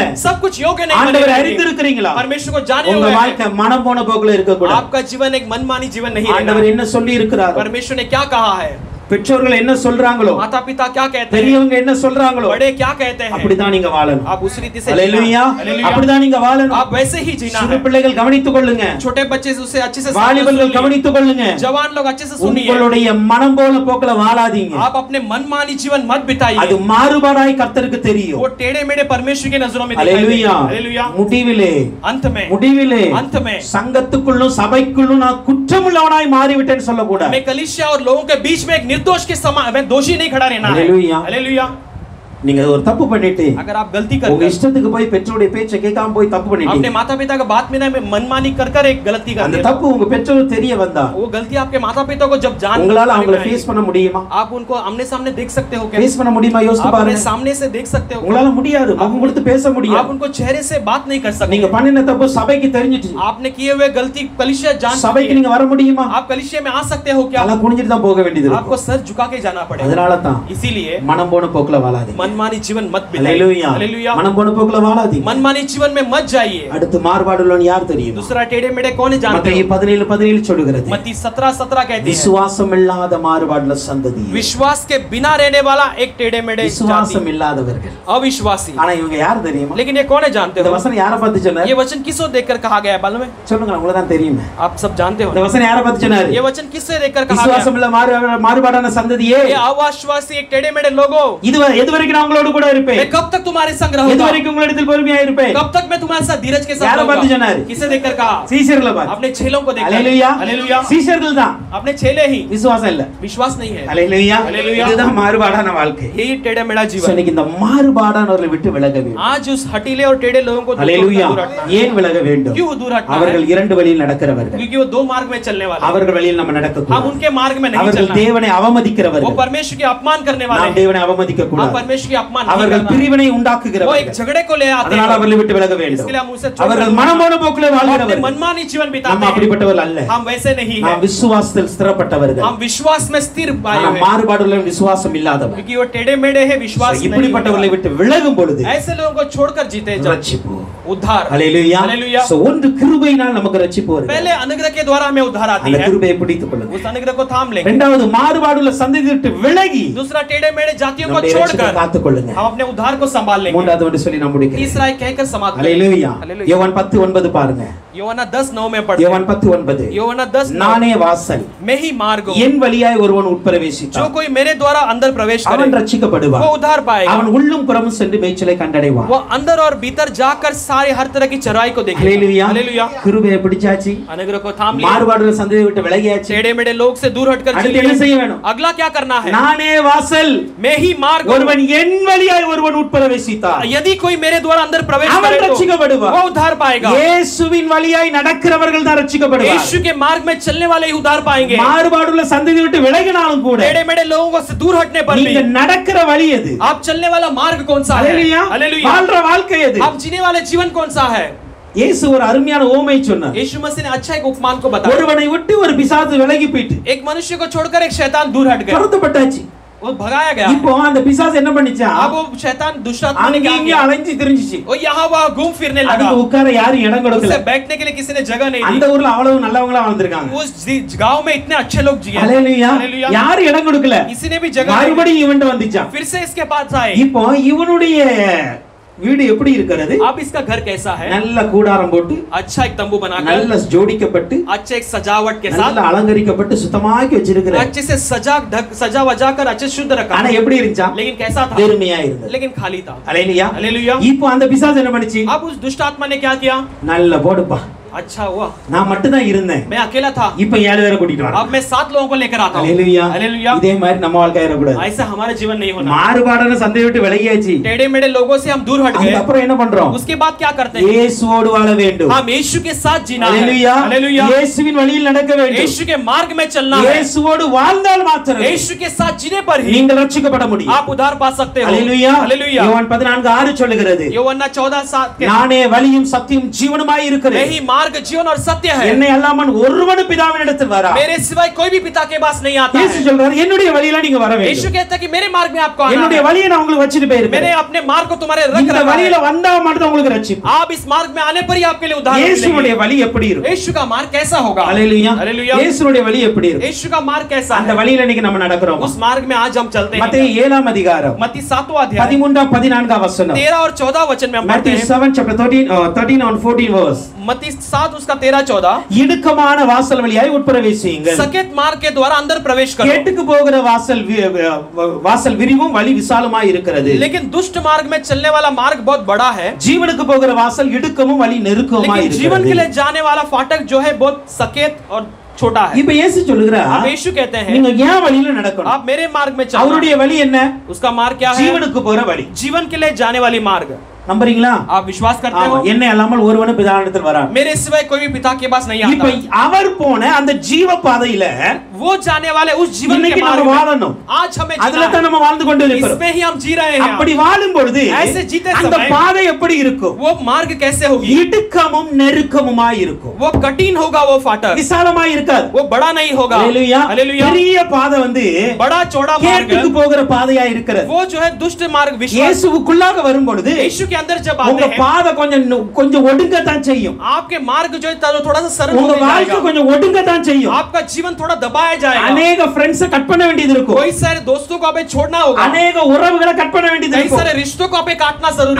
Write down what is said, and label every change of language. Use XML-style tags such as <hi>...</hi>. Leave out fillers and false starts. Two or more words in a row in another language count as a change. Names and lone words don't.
<hi>सब कुछ योग्य नहीं</hi> <ta>ஆண்டவரை</ta> <hi>बने।</hi> <ta>அறிந்திருக்கிறீங்களா?</ta> <hi>परमेश्वर को जाने</hi> <ta>உங்க</ta> <hi>हुए हैं।</hi> <ta>வாழ்க்கை மனம் போன போக்குல இருக்க கூடாது.</ta> <hi>आपका जीवन एक मनमानी जीवन नहीं रहना।</hi> <ta>ஆண்டவர் என்ன சொல்லி இருக்கிறார்?</ta> <hi>परमेश्वर ने क्या कहा है?</hi> <ta>பெற்றோர்கள் என்ன சொல்றாங்களோ,</ta> <hi>माता पिता क्या कहते हैं,</hi> <ta>பெரியவங்க என்ன சொல்றாங்களோ,</ta> <hi>बड़े क्या कहते हैं,</hi> <ta>அப்படிதான் நீங்க வாழணும்.</ta> <hi>आप उस रीति से</hi> <ta>அல்லேலூயா.</ta> <hi>हालेलुया।</hi> <ta>அப்படிதான் நீங்க வாழணும்.</ta> <hi>आप वैसे ही जीना</hi> <ta>சிறு</ta> <hi>है।</hi> <ta>பிள்ளைகள் கவனித்துக் கொள்ளுங்க,</ta> <hi>छोटे बच्चे से उसे अच्छे से</hi> <ta>வாலிபர்கள் கவனித்துக் கொள்ளுங்க.</ta> <hi>जवान लोग अच्छे से सुनिए।</hi> <ta>உங்களுடைய மனம் போன போக்குல வாழாதீங்க.</ta> <hi>आप अपने मनमानी जीवन मत बिताइए।</hi> <ta>அது மாறுபாடாய் கர்த்தருக்கு தெரியும்.</ta> <hi>वो टेढ़े मेढ़े परमेश्वर की नजरों में दिखाई</hi> <ta>அல்லேலூயா.</ta> <hi>देगा। हालेलुया।</hi> <ta>முடிவிலே முடிவிலே</ta> <hi>अंत में</hi> <ta>சங்கத்துக்குள்ளும் சபைக்குள்ளும் நான் குற்றமுள்ளவனாய் மாறிவிட்டேன்னு சொல்லக்கூடாது.</ta> <hi>मैं कलीसिया और लोगों के बीच में एक निर्दोष के समान मैं दोषी नहीं खड़ा रहना है। हालेलुया। हालेलुया।</hi> <ta>நீங்க ஒரு தப்பு பண்ணிட்டு</ta> <hi>अगर आप गलती</hi> <ta>உங்க</ta> <hi>कर</hi> <ta>இஷ்டத்துக்கு போய் பெற்றோருடைய பேச்சை கேட்காம போய் தப்பு</ta> <hi>अपने</hi> <ta>பண்ணிட்டீங்க,</ta> <hi>माता पिता का बात में ना मनमानी कर एक गलती कर</hi> <ta>அந்த</ta> <hi>दी,</hi> <ta>தப்பு உங்க பெற்றோர் தெரிய வந்தா</ta> <hi>वो गलती आपके माता पिता को जब जान</hi> <ta>உங்களால அவங்கள ஃபேஸ் பண்ண முடியுமா?</ta> <hi>आप उनको आमने सामने देख सकते हो क्या?</hi> <ta>ஃபேஸ் பண்ண முடியுமா? யோசிச்சு</ta> <hi>आप उन्हें</hi> <ta>பாருங்க.</ta> <hi>सामने से देख सकते हो?</hi> <ta>உங்களால முடியாது. முகம் கொடுத்து பேச</ta> <hi>आप</hi> <ta>முடியாது.</ta> <hi>उनको चेहरे से बात नहीं कर सकते।</hi> <ta>நீங்க பண்ணின தப்பு சபைக்கு தெரிஞ்சிட்டு</ta> <hi>आपने किए हुए गलती कलीसिया जान</hi> <ta>சபைக்கு நீங்க வர முடியுமா?</ta> <hi>आप कलीसिया में आ सकते हो क्या?</hi> <ta>தலை குனிஞ்சிட்டு தான் போக வேண்டியது</ta> <hi>आपको</hi> <ta>இருக்கும்.</ta> <hi>सर झुका के जाना पड़ेगा।</hi> <ta>அதனால தான்</ta> <hi>इसीलिए</hi> <ta>மனம் போன போக்குல வாழாதீங்க.</ta> <hi>मनमानी जीवन मत बिताइए।</hi> <ta>அல்லேலூயா.</ta> <hi>हालेलुया।</hi> <ta>மனம் போன போக்குல வாழாதீங்க.</ta> <hi>मनमानी जीवन में मत जाइए।</hi> <ta>அடுத்து மாறுபாடுள்ளவன் யார் தெரியுமா?</ta> <hi>दूसरा टेढ़े मेढ़े कौन है जानते</hi> <ta>மத்தேயு</ta> <hi>हो?</hi> <ta>17:17 சொல்லுகிறது,</ta> <hi>मत्ती 17:17 कहती है,</hi> <ta>விசுவாசம் இல்லாத மாறுபாடுள்ள சந்ததி.</ta> <hi>विश्वास के बिना रहने वाला एक टेढ़े मेढ़े</hi> <ta>விசுவாசம்</ta> <hi>जाति,</hi> <ta>இல்லாதவர்கள்.</ta> <hi>अविश्वासी।</hi> <ta>ஆனா இவங்க யார் தெரியுமா?</ta> <hi>लेकिन ये कौन है जानते</hi> <ta>இந்த</ta> <hi>हो?</hi> <ta>வசனம் யாரை பார்த்து சொன்னார்?</ta> <hi>ये वचन किसको देखकर कहा गया है मालूम है?</hi> <ta>சொல்லுங்க, உங்களுக்கு தான் தெரியுமே.</ta> <hi>आप सब जानते हो</hi> <ta>இந்த</ta> <hi>ना?</hi> <ta>வசனம் யாரை பார்த்து சொன்னார்?</ta> <hi>ये वचन किससे देखकर कहा गया?</hi> <ta>விசுவாசம் இல்ல மாறுபாடான சந்ததியே,</ta> <hi>ये अविश्वासी एक टेढ़े मेढ़े लोगों,</hi> <ta>எது வரைக்கும் நான் உங்களோட கூட இருப்பேன்?</ta> <hi>मैं कब तक तुम्हारे संग</hi> <ta>எது</ta> <hi>रहूंगा?</hi> <ta>வரைக்கும் உங்களிடத்தில் பொறுமையா இருப்பேன்?</ta> <hi>कब तक मैं तुम्हारे साथ धीरज के साथ</hi> <ta>யாரை பார்த்து</ta> <hi>रहूंगा?</hi> <ta>சொன்னாரு?</ta> <hi>किसे देखकर कहा?</hi> <ta>சீஷர்களை பார்த்து.</ta> <hi>अपने चेलों को देखकर।</hi> <ta>அல்லேலூயா.</ta> <hi>हालेलुया।</hi> <ta>சீஷர்கள் தான்,</ta> <hi>अपने चेले ही,</hi> <ta>விசுவாசம் இல்ல.</ta> <hi>विश्वास नहीं है।</hi> <ta>அல்லேலூயா. அல்லேலூயா. இதுதான் மாறுபாடான வாழ்க்கை.</ta> <hi>यही टेढ़ा मेढ़ा So, जीवन।</hi> <ta>இன்னைக்கு இந்த மாறுபாடானவர்களை விட்டு விலக வேண்டும்.</ta> <hi>आज उस हटीले और टेढ़े लोगों को</hi> <ta>அல்லேலூயா.</ta> <hi>दूर हटना है।</hi> <ta>ஏன் விலக வேண்டும்?</ta> <hi>क्यों दूर हटना है?</hi> <ta>அவர்கள் இரண்டு வழியில் நடக்கிறவர்கள்.</ta> <hi>क्योंकि वो दो मार्ग में चलने वाले हैं।</hi> <ta>அவர்கள் வழியில் நம்ம நடக்க</ta> <hi>हम</hi> <ta>கூடாது.</ta> <hi>उनके मार्ग में नहीं</hi> <ta>அவர்கள்</ta> <hi>चलना है।</hi> <ta>தேவனை</ta> <hi>वो</hi> <ta>அவமதிக்கிறவர்கள்.</ta> <hi>परमेश्वर के अपमान करने वाले</hi> <ta>நாம்</ta> <hi>हैं।</hi> <ta>தேவனை அவமதிக்க</ta> <hi>हम</hi> <ta>கூடாது.</ta> <hi>परमेश्वर के अपमान नहीं</hi> <ta>அவர்கள்</ta> <hi>करना है।</hi> <ta>பிரிவினை</ta> <hi>वो एक</hi> <ta>உண்டாக்குகிறவர்கள்.</ta> <hi>झगड़े को ले आते</hi> <ta>அதனால</ta> <hi>हैं।</hi> <ta>அவர்களை விட்டு விலக வேண்டும்.</ta> <hi>इसके लिए हम उनसे</hi> <ta>அவர்கள் மனமோன போக்குல</ta> <hi>अपने</hi> <ta>வாழ்கிறவர்கள்.</ta> <hi>मनमानी जीवन</hi> <ta>நம்ம</ta> <hi>बिताते हैं।</hi> <ta>அப்படிப்பட்டவர்கள் அல்ல.</ta> <hi>हम वैसे नहीं</hi> <ta>நாம்</ta> <hi>हैं।</hi> <ta>விசுவாசத்தில் ஸ்திரப்பட்டவர்கள்.</ta> <hi>हम विश्वास में स्थिर पाए</hi> <ta>ஆனா</ta> <hi>हुए हैं।</hi> <ta>மாறுபாடுள்ள விசுவாசம் இல்லாதவர்கள்.</ta> <hi>क्योंकि वो टेढ़े मेढ़े है, विश्वास नहीं</hi> <ta>இப்படிப்பட்டவர்களை விட்டு விலகும் பொழுது</ta> <hi>ऐसे लोगों को छोड़कर जीते जब</hi> <ta>ரட்சிப்பு.</ta> <hi>उद्धार।</hi> <ta>அல்லேலூயா.</ta> <hi>हालेलुया।</hi> <ta>So, ஒன்று கிருபையினால் நமக்கு ரட்சிப்பு வருகிறது.</ta> <hi>पहले अनुग्रह के द्वारा हमें उद्धार आती</hi> <ta>அந்த</ta> <hi>है।</hi> <ta>கிருபையை பிடித்துக் கொள்ளுங்க.</ta> <hi>उस अनुग्रह को थाम लेंगे।</hi> <ta>இரண்டாவது மாறுபாடுள்ள சந்ததியை விட்டு விலகி</ta> <hi>दूसरा टेढ़े मेढ़े जातियों को</hi> <ta>நம்முடைய ரட்சிப்பை</ta> <hi>छोड़कर</hi> <ta>காத்துக் கொள்ளுங்க.</ta> <hi>हम अपने उद्धार को संभाल लेंगे।</hi> <ta>மூன்றாவது ஒன்று சொல்லி நான் முடிக்கிறேன்.</ta> <hi>तीसरा एक कहकर समाप्त करें।</hi> <ta>அல்லேலூயா.</ta> <hi>हालेलुया।</hi> <ta>யோவான் 10:9 பாருங்க.</ta> <hi>யோவானா 10:9 में पढ़ते हैं।</hi> <ta>யோவான் 10:9.</ta> <hi>யோவாना 10:9</hi> <ta>நானே வாசல்,</ta> <hi>मैं ही मार्ग हूं।</hi> <ta>என் வழியாய் ஒருவன்</ta> <hi>जो</hi> <ta>உட்பிரவேசித்தான்</ta> <hi>कोई मेरे द्वारा अंदर प्रवेश</hi> <ta>அவன்</ta> <hi>करे</hi> <ta>ரட்சிக்கப்படுவான்.</ta> <hi>वो उद्धार पाएगा।</hi> <ta>அவன் உள்ளும் புறமும் சென்று மேய்ச்சலை கண்டடைவான்.</ta> <hi>वो अंदर और भीतर जाकर सारे हर तरह की चराई को देखेगा।</hi> <ta>அல்லேலூயா.</ta> <hi>हालेलुया।</hi> <ta>கிருபையை பிடிச்சாச்சு,</ta> <hi>अनुग्रह को थाम लिया,</hi> <ta>மாறுபாடுள்ள சந்ததியை விட்டு விலகியாச்சு.</ta> <hi>टेढ़े मेढ़े लोग से दूर हटकर</hi> <ta>அடுத்து என்ன செய்ய வேணும்?</ta> <hi>अगला क्या करना है?</hi> <ta>நானே வாசல்,</ta> <hi>मैं ही मार्ग हूं।</hi> <ta>ஒருவன் என் வழியாய் ஒருவன் உட்பிரவேசித்தான்</ta> <hi>यदि कोई मेरे द्वारा अंदर प्रवेश</hi> <ta>அவன்</ta> <hi>करे तो</hi> <ta>ரட்சிக்கப்படுவான்.</ta> <hi>वो उद्धार पाएगा।</hi> <ta>இயேசுவின் வழியாய் நடக்கிறவர்கள் தான் ரட்சிக்கப்படுவார்கள்.</ta> <hi>यीशु के मार्ग में चलने वाले ही उद्धार पाएंगे।</hi> <ta>மாறுபாடுள்ள சந்ததியை விட்டு விலகினாலும் கூட</ta> <hi>टेढ़े मेढ़े लोगों से दूर हटने पर</hi> <ta>நீங்க</ta> <hi>भी</hi> <ta>நடக்கிற வழி எது?</ta> <hi>आप चलने वाला मार्ग कौन सा है?</hi> <ta>அல்லேலூயா.</ta> <hi>हालेलुया।</hi> <ta>வாழ்ற வாழ்க்கை எது?</ta> <hi>आप जीने वाले जीवन कौन सा है?</hi> <ta>இயேசு ஒரு அருமையான ஓமை சொன்னார்.</ta> <hi>यीशु मसीह ने अच्छा एक उपमान को बताया।</hi> <ta>ஒருவனை விட்டு ஒரு பிசாசு விலகி போயிட்டு</ta> <hi>एक मनुष्य को छोड़कर एक शैतान दूर हट गया,</hi> <ta>துரத்தப்பட்டாச்சு.</ta> <hi>वो भगाया गया।</hi> <ta>இப்போ அந்த பிசாசு என்ன பண்ணிச்சா?</ta> <hi>अब वो शैतान दुष्ट आत्मा ने क्या</hi> <ta>அங்கேயும்</ta> <hi>किया?</hi> <ta>அலைஞ்சு திரிஞ்சிச்சு.</ta> <hi>वो यहाँ वहाँ घूम फिरने लगा।</hi> <ta>அதுக்கு உட்கார யாரும் இடம் கொடுக்கல.</ta> <hi>उसे बैठने के लिए किसी ने जगह नहीं</hi> <ta>அந்த</ta> <hi>दी।</hi> <ta>ஊர்ல அவ்வளவு நல்லவங்களா வாழ்ந்திருக்காங்க.</ta> <hi>उस गांव में इतने अच्छे लोग जिए।</hi> <ta>அல்லேலூயா.</ta> <hi>हालेलुया।</hi> <ta>யாரும் இடம் கொடுக்கல.</ta> <hi>किसी ने भी जगह नहीं दी।</hi> <ta>மறுபடியும் இவன்ட்ட வந்துச்சான்.</ta> <hi>फिर से इसके पास आए।</hi> <ta>இப்போ இவனுடைய வீடு எப்படி இருக்கிறது?</ta> <hi>अब इसका घर कैसा है?</hi> <ta>நல்ல கூடாரம் போட்டு,</ta> <hi>अच्छा एक तंबू बनाकर,</hi> <ta>நல்ல ஜோடிக்கப்பட்டு,</ta> <hi>अच्छे एक सजावट के</hi> <ta>நல்ல</ta> <hi>साथ,</hi> <ta>அலங்கரிக்கப்பட்டு சுத்தமாக்கி வச்சிருக்கிறார்.</ta> <hi>अच्छे से सजा वजा कर अच्छे शुद्ध रखा।</hi> <ta>ஆனா எப்படி இருந்துச்சா?</ta> <hi>लेकिन कैसा था?</hi> <ta>வெறுமையா இருந்தது.</ta> <hi>लेकिन खाली था।</hi> <ta>அல்லேலூயா.</ta> <hi>हालेलुया।</hi> <ta>இப்போ அந்த பிசாசு என்ன பண்ணுச்சு?</ta> <hi>अब उस दुष्ट आत्मा ने क्या किया?</hi> <ta>நல்ல போடுப்பா,</ta> <hi>अच्छा हुआ</hi> <ta>நான் மட்டும் தான் இருந்தேன்,</ta> <hi>मैं अकेला था,</hi> <ta>இப்போ 7 பேரை கூட்டிட்டு வரேன்.</ta> <hi>अब मैं 7 लोगों को लेकर आता हूँ.</hi> <ta>ஹalleluya.</ta> <hi>हालेलुया.</hi> <ta>இதே மாதிரி நம்ம வாழ்க்கை ஆயிரக்கூடாது.</ta> <hi>ऐसा हमारा जीवन नहीं होना.</hi> <ta>மாறுபாடான சந்தையை விட்டு விலகியாச்சு.</ta> <hi>टेढ़े मेढ़े लोगों से हम दूर हट गए.</hi> <ta>அப்புறம் என்ன பண்றோம்?</ta> <hi>उसके बाद क्या करते हैं?</hi> <ta>இயேசுவோடு வாழ வேண்டும்.</ta> <hi>हम यीशु के साथ जीना है.</hi> <ta>ஹalleluya.</ta> <hi>हालेलुया.</hi> <ta>இயேசுவின் வழியில் நடக்க வேண்டும்.</ta> <hi>यीशु के मार्ग में चलना है.</hi> <ta>இயேசுவோடு வாழ்ந்தால் மாத்திரமே</ta> <hi>यीशु के साथ जीने पर ही</hi> <ta>நீங்கள் ரட்சிக்கப்பட முடியும்.</ta> <hi>आप उद्धार पा सकते हो.</hi> <ta>ஹalleluya.</ta> <hi>हालेलुया.</hi> <ta>யோவான் 14:6 சொல்லுகிறது, யோவான் 14:7 நானே வழியும் சத்தியம் ஜீவனுமாய் இருக்கிறேன்.</ta> <hi>यही मार्ग जीवन और सत्य है.</hi> <ta>என்னை அல்லாமல் ஒருவனும் பிதாவினிடத்தில் வரா.</ta> <hi>मेरे सिवाय कोई भी पिता के पास नहीं आता है.</hi> <ta>இயேசு சொல்றார், என்னுடைய வழியில நீங்க வர வேண்டும்.</ta> <hi>यीशु कहता है कि मेरे मार्ग में आपको आना है.</hi> <ta>என்னுடைய வழியை நான் உங்களுக்கு வச்சிட்டு போயிருக்கேன்.</ta> <hi>मैंने अपने मार्ग को तुम्हारे रख</hi> <ta>இந்த</ta> <hi>रखा है.</hi> <ta>வழியில வந்தா மட்டும் உங்களுக்கு ரட்சிப்பு.</ta> <hi>आप इस मार्ग में आने पर ही आपके लिए उद्धार</hi> <ta>இயேசுவுடைய</ta> <hi>मिलेगा.</hi> <ta>வழி எப்படி இருக்கும்?</ta> <hi>यीशु का मार्ग कैसा होगा?</hi> <ta>ஹalleluya.</ta> <hi>हालेलुया.</hi> <ta>இயேசுவுடைய வழி எப்படி இருக்கும்?</ta> <hi>यीशु का मार्ग कैसा</hi> <ta>அந்த</ta> <hi>है?</hi> <ta>வழியில இன்னைக்கு நம்ம நடக்கிறோம்.</ta> <hi>उस मार्ग में आज हम चलते हैं.</hi> <ta>மத்தேயு 7ஆம் அதிகாரம்</ta> <hi>मत्ती 7वां अध्याय 13 14 वचन. 13 और 14 वचन में हम पढ़ते Matthew हैं.</hi> <en>7 chapter 13 and 14 verse.</en> <hi>मत्ती 7 उसका 13 14</hi> <ta>இடுக்கமான வாசல் வழியாய் உட்பிரவேசியுங்கள்.</ta> <hi>सकेत मार्ग के द्वारा अंदर प्रवेश करो.</hi> <ta>கேட்டுக்கு போகிற வாசல் விரிவும் வழி விசாலமாய் இருக்கிறது.</ta> <hi>लेकिन दुष्ट मार्ग में चलने वाला मार्ग बहुत बड़ा है.</hi> <ta>ஜீவனுக்கு போகிற வாசல் இடுக்கமும் வழி நெருக்கமாய்</ta> <hi>लेकिन जीवन के</hi> <ta>இருக்கிறது.</ta> <hi>लिए जाने वाला फाटक जो है बहुत सकेत और छोटा है.</hi> <ta>இப்ப இயேசு சொல்லுகிறார்,</ta> <hi>अब यीशु कहते हैं</hi> <ta>நீங்க ஏன் வழியில நடக்கணும்?</ta> <hi>आप मेरे मार्ग में चलो.</hi> <ta>அவருடைய வழி என்ன?</ta> <hi>उसका मार्ग क्या है?</hi> <ta>ஜீவனுக்கு போற வழி.</ta> <hi>जीवन के लिए जाने वाली मार्ग.</hi> <ta>நம்புறீங்களா?</ta> <hi>आप विश्वास करते हो?</hi> <ta>என்னை அல்லாமல் ஒருவனும் பிதாவினிடத்தில் வரான்.</ta> <hi>मेरे सिवाय कोई भी पिता के पास नहीं</hi> <ta>இப்ப</ta> <hi>आता.</hi> <ta>அவர் போன அந்த ஜீவ பாதையில</ta> <hi>वो जाने वाले उस जीवन के</hi> <ta>இன்னைக்கு</ta> <hi>मार्ग</hi> <ta>நம்ம</ta> <hi>में</hi> <ta>வாழணும்.</ta> <hi>आज हमें</hi> <ta>அதுல</ta> <hi>जीना</hi> <ta>தான்</ta> <hi>है.</hi> <ta>நம்ம வாழ்ந்து கொண்டு இருக்கிறோம்.</ta> <hi>इसमें ही हम जी रहे हैं.</hi> <ta>அப்படி வாழும் பொழுது</ta> <hi>ऐसे जीते</hi> <ta>அந்த</ta> <hi>समय</hi> <ta>பாதை எப்படி இருக்கும்?</ta> <hi>वो मार्ग कैसे होगी?</hi> <ta>இடுக்கமும் நெருக்கமுமாய் இருக்கும்.</ta> <hi>वो कठिन होगा वो फाटक.</hi> <ta>விசாலமாய் இருக்காது.</ta> <hi>वो बड़ा नहीं होगा.</hi> <ta>ஹalleluya.</ta> <hi>हालेलुया.</hi> <ta>பெரிய பாதை வந்து</ta> <hi>बड़ा चौड़ा</hi> <ta>கேட்டுக்கு</ta> <hi>मार्ग</hi> <ta>போகிற பாதையா இருக்கிறது.</ta> <hi>वो जो है दुष्ट मार्ग विश्वास</hi> <ta>இயேசுவுக்குள்ளாக வரும் பொழுது</ta> <hi>यीशु के अंदर जब</hi> <ta>உங்க</ta> <hi>आते हैं</hi> <ta>பாதை கொஞ்சம் ஒடுங்கத்தான் செய்யும்.</ta> <hi>आपके मार्ग जो है थोड़ा सा सरल</hi> <ta>உங்க</ta> <hi>हो</hi> <ta>வாழ்க்கை</ta> <hi>जाएगा.</hi> <ta>கொஞ்சம் ஒடுங்கத்தான் செய்யும்.</ta> <hi>आपका जीवन थोड़ा दबाया जाएगा.</hi> <ta>अनेक</ta> <en>friends cut</en> <ta>பண்ண வேண்டியது இருக்கும்.</ta> <hi>कई सारे दोस्तों को आपे छोड़ना होगा.</hi> <ta>अनेक உறவுகளை கட் பண்ண வேண்டியது</ta> <hi>कई</hi> <ta>இருக்கும்.</ta> <hi>सारे रिश्तों को आपे काटना जरूरी</hi>